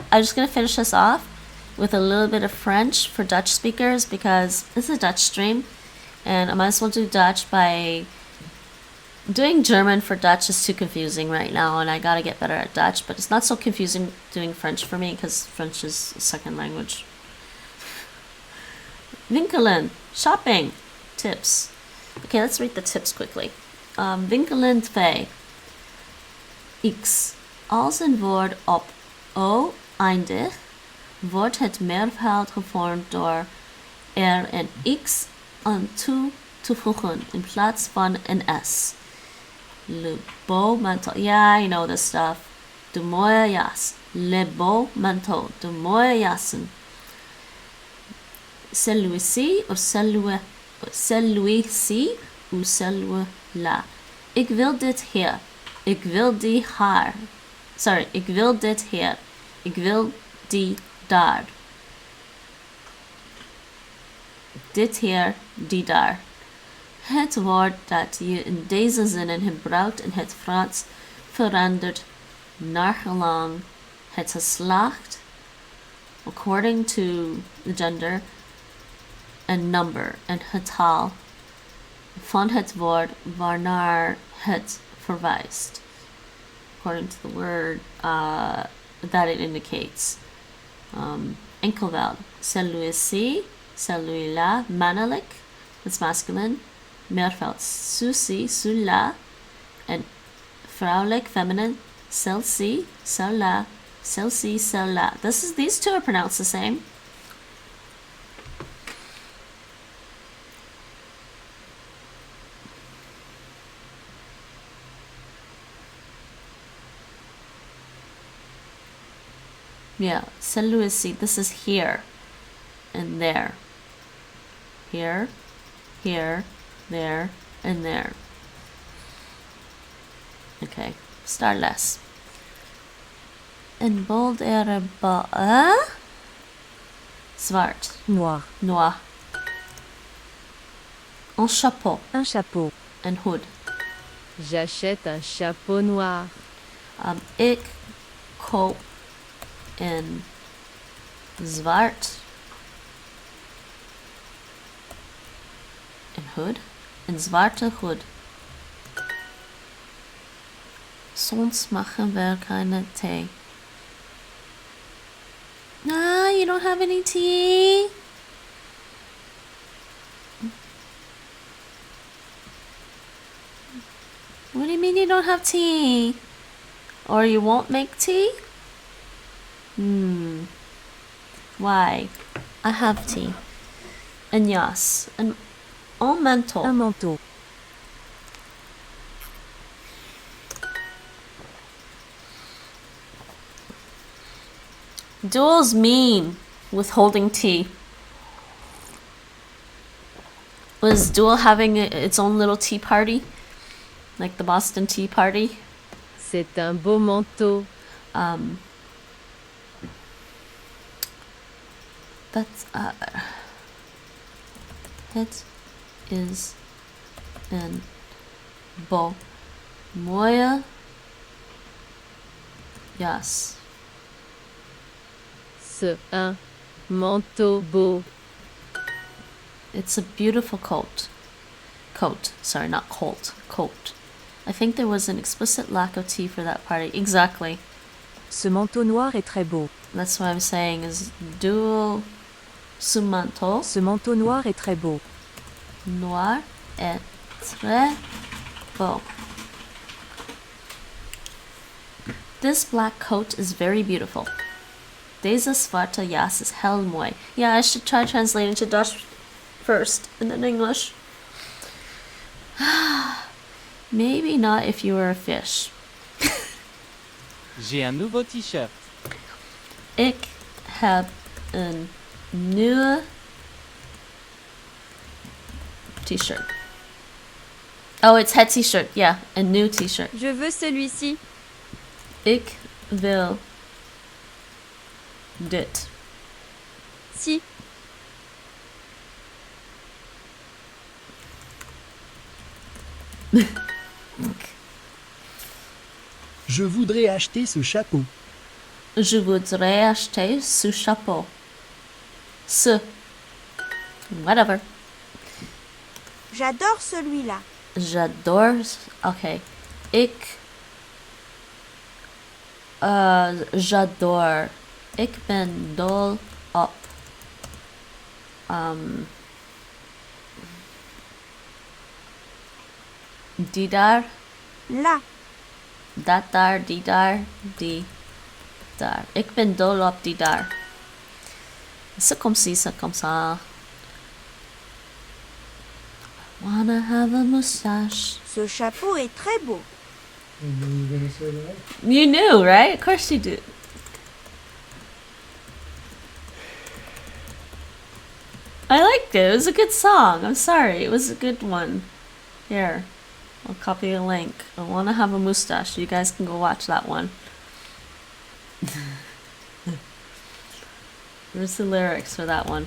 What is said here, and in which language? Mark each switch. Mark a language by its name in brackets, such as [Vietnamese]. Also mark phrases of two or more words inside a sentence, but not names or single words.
[English] I'm just going to finish this off with a little bit of French for Dutch speakers because this is a Dutch stream and I might as well do Dutch by doing German for Dutch is too confusing right now and I got to get better at Dutch, but it's not so confusing doing French for me because French is a second language. [Dutch] Winkelen, shopping, tips. [English] Okay, let's read the tips quickly. [Dutch] Winkelen 2. X. Als een woord op O eindigt, wordt het meervoud gevormd door er een X aan toe te voegen in plaats van een S. [French] Le beau manteau. [English] Yeah, you know this stuff. [Dutch] De mooie jas. [French] Le beau manteau. [Dutch] De mooie jassen. [French] Celui-ci of celui-ci ou celui-là. [Dutch] Ik wil dit hier. Ik wil die haar. Sorry, ik wil dit hier. Ik wil die daar. Dit hier, die daar. Het woord dat je in deze zinnen gebruikt in het Frans verandert naargelang het geslacht, [English] according to the gender, [Dutch] een number, een getal van het woord waarnaar het verwijst. [English] According to the word that it indicates. [Dutch] Enkelvoud. [French] Celui-ci, celui-là, mannelijk, [English] that's masculine. [French] Meervoud. Ceci, cela, [English] and vrouwelijk, feminine. [French] Celle-ci, celle-là, celle-ci, celle-là. [English] These two are pronounced the same. Yeah, celui-ci, this is here and there. Here, here, there, and there. Okay, startles. [Dutch] En bold Zwart. [French] Noir. Noir. Un chapeau. Un chapeau. [Dutch] Een hoed. [French] J'achète un chapeau noir. [Dutch] Ik koop een zwart. Een hoed. Een zwarte hoed. Soms maken we keine thee. [English] Ah, you don't have any tea? What do you mean you don't have tea? Or you won't make tea? Why? I have tea. [Dutch] Een jas. Een mantel. [French] Un manteau. [English] Duel's mean with holding tea. Was Duel having its own little tea party? Like the Boston Tea Party? [French] C'est un beau manteau. [Dutch] That's het is een mooie jas. [French] C'est un manteau beau. [English] It's a beautiful coat. Sorry, not coat. Coat. I think there was an explicit lack of tea for that party. Exactly. [French] Ce manteau noir est très beau. [English] That's what I'm saying is Duel [French] ce manteau. Ce manteau noir est très beau. Noir est très beau. [English] This black coat is very beautiful. [Dutch] Deze zwarte jas is heel mooi. [English] Yeah, I should try translating to Dutch first and then English. Maybe not if you were a fish. [French] J'ai un nouveau t-shirt. [Dutch] Ik heb een nieuwe t-shirt. [English] Oh, it's [Dutch] het t-shirt. [English] Yeah, a new t-shirt. [French] Je veux celui-ci. [Dutch] Ik wil dit. [French] Si. Je voudrais acheter ce chapeau. Je voudrais acheter ce chapeau. [English] Ce. Whatever. [French] J'adore celui-là. J'adore. Okay. J'adore. [Dutch] Ik ben dol op. Die daar. [French] Là. [Dutch] Dat daar, die daar, die daar. Ik ben dol op die daar. [French] C'est comme ci, c'est comme ça. [English] Wanna have a mustache. [French] Ce chapeau est très beau. [English] You knew you were going to say that? You knew, right? Of course you did. I liked it. It was a good song. I'm sorry. It was a good one. Here. I'll copy a link. I want to have a mustache. You guys can go watch that one. Here's the lyrics for that one.